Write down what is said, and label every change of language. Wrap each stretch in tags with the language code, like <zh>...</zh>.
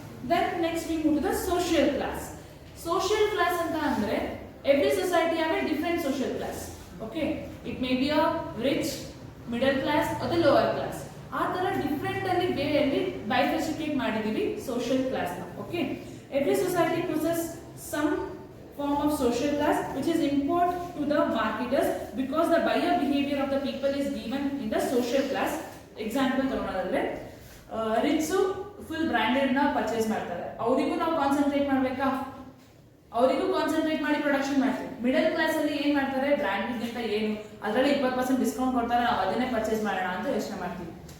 <en>Then next we move to the social class. Social class</en> <kn>ಅಂತ ಅಂದ್ರೆ</kn> <en>Every society have a different social class. Okay, it may be a rich, middle class ಅಥವಾ lower class.</en> <kn>ಆ ತರ different ಅಲ್ಲಿ ವೇಯಲ್ಲಿ ಬೈಫರ್ಸಿಕೇಟ್ ಮಾಡಿದೀವಿ social class ನ.</kn> <en>Okay, every society possess some form of social class which is important to the marketers because the buyer behavior of the people is given in the social class.</en> <kn>Example ತಗೊಳ್ಳೋದಾದ್ರೆ rich full branded ನ purchase ಮಾಡ್ತಾರೆ, ಅವರಿಗೂ ನಾವು concentrate ಮಾಡ್ಬೇಕಾ? ಅವರಿಗೂ concentrate ಮಾಡಿ production ಮಾಡ್ತೀವಿ. Middle class ಅಲ್ಲಿ ಏನ್ ಮಾಡ್ತಾರೆ, ಬ್ರಾಂಡೆಡ್ ಅಂತ ಏನು ಅದರಲ್ಲಿ 20% ಡಿಸ್ಕೌಂಟ್ ಕೊಡ್ತಾರೆ, ನಾವು ಅದನ್ನೇ ಪರ್ಚೇಸ್ ಮಾಡೋಣ ಅಂತ ಯೋಚನೆ ಮಾಡ್ತೀವಿ.</kn>